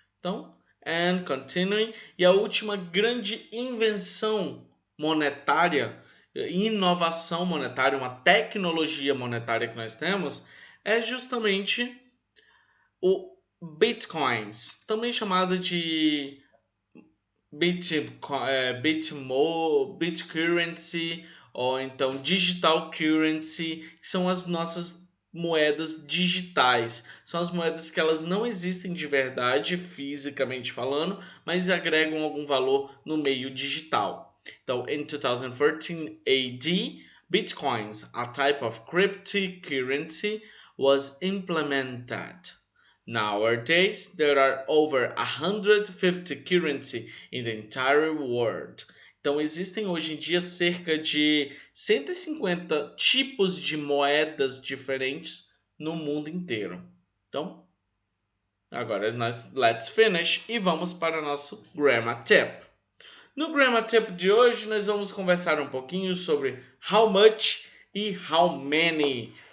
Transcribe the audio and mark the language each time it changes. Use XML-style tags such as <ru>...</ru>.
<pt>Então,</pt> <en>and continuing,</en> <pt>e a última grande invenção monetária, inovação monetária, uma tecnologia monetária que nós temos, é justamente o Bitcoins, também chamado de Bitcurrency ou então Digital Currency, que são as nossas moedas digitais. São as moedas que elas não existem de verdade, fisicamente falando, mas agregam algum valor no meio digital. Então, em</pt> <en>2014 AD, Bitcoins, a type of cryptocurrency, was implemented. Nowadays, there are over 150 currency in the entire world.</en> <pt>Então, existem hoje em dia cerca de 150 tipos de moedas diferentes no mundo inteiro. Então, agora</pt> <en>let's finish</en> <pt>e vamos para o nosso Grammar Tip. No Grammar Tip de hoje, nós vamos conversar um pouquinho sobre how much e how many.</pt>